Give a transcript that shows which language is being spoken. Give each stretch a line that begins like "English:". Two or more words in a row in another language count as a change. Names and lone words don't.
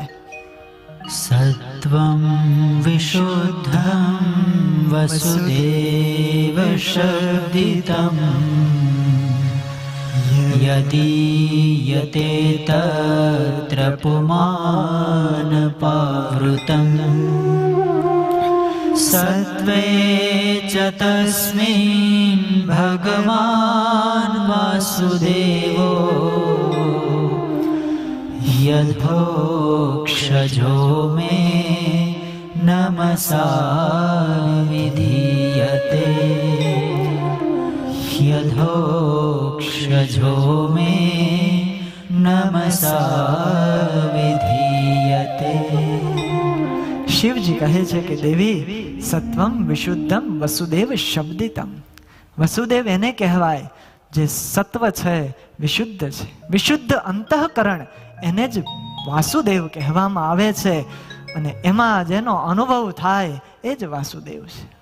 Sanskrit: સત્વં વિશુદ્ધં વસુદેવ શબ્દિતં યદીયતે તત્ર પુમાન પાવૃતં सत्त्वे च तस्मिन् भगवान् वासुदेवो यद्भोक्षजो मे नमसा विधीयते यद्भोक्षजो मे नमसा विधीयते।
Gujarati: શિવજી કહે છે કે દેવી
Sanskrit: સત્વમ વિશુદ્ધમ વસુદેવ શબ્દિતમ.
Gujarati: વસુદેવ એને કહેવાય જે સત્વ છે, વિશુદ્ધ છે. વિશુદ્ધ અંતઃકરણ એને જ વાસુદેવ કહેવામાં આવે છે અને એમાં જેનો અનુભવ થાય એ જ વાસુદેવ છે.